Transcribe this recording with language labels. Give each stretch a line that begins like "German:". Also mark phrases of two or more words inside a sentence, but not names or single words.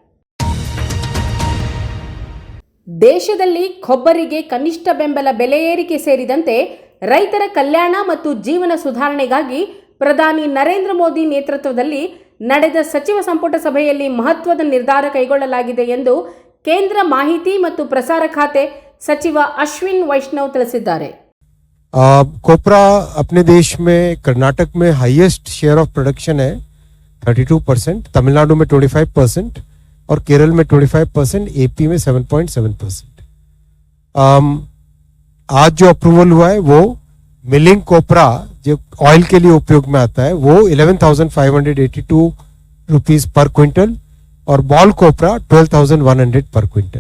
Kannada: ದೇಶದಲ್ಲಿ ಕೊಬ್ಬರಿಗೆ ಕನಿಷ್ಠ ಬೆಂಬಲ ಬೆಲೆ ಏರಿಕೆ ಸೇರಿದಂತೆ ರೈತರ ಕಲ್ಯಾಣ ಮತ್ತು ಜೀವನ ಸುಧಾರಣೆಗಾಗಿ ಪ್ರಧಾನಿ ನರೇಂದ್ರ ಮೋದಿ ನೇತೃತ್ವದಲ್ಲಿ ನಡೆದ ಸಚಿವ ಸಂಪುಟ ಸಭೆಯಲ್ಲಿ ಮಹತ್ವದ ನಿರ್ಧಾರ ಕೈಗೊಳ್ಳಲಾಗಿದೆ ಎಂದು ಕೇಂದ್ರ ಮಾಹಿತಿ ಮತ್ತು ಪ್ರಸಾರ ಖಾತೆ ಸಚಿವ ಅಶ್ವಿನ್ ವೈಷ್ಣವ್ ತಿಳಿಸಿದ್ದಾರೆ.
Hindi: कोपरा अपने देश में कर्नाटक में
English: highest share of production
Hindi: है 32%, तमिलनाडु में 25% और केरल में 25%, एपी में 7.7%. आज जो अप्रूवल हुआ है वो
English: milling copra
Hindi: जो ऑयल के लिए उपयोग में आता है वो 11,582
English: rupees per quintal
Hindi: और
English: ball copra
Hindi: 12,100
English: per quintal.